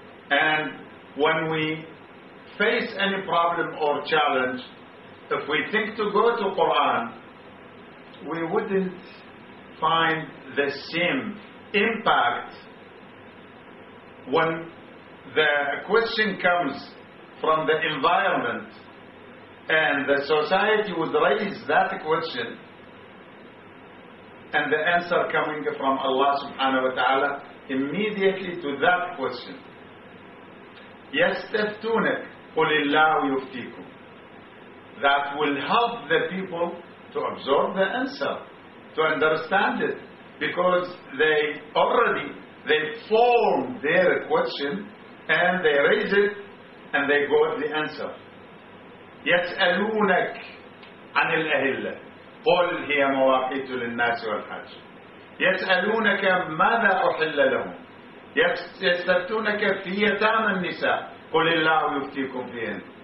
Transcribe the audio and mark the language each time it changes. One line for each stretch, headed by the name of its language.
English: And when we face any problem or challenge, if we think to go to Quran, we wouldn't find the same impact when the question comes from the environment and the society would raise that question and the answer coming from Allah subhanahu wa ta'ala immediately to that question.
Arabic: يستفتونك قل الله يفتيكم.
English: That will help the people to absorb the answer, to understand it, because they form their question and they raise it and they got the answer.
Arabic: يسألونك عن الأهلة قل هي مواقيت للناس والحج. يسألونك ماذا أحل لهم. يسألونك في يتامى النساء قل الله يفتيكم فيهن.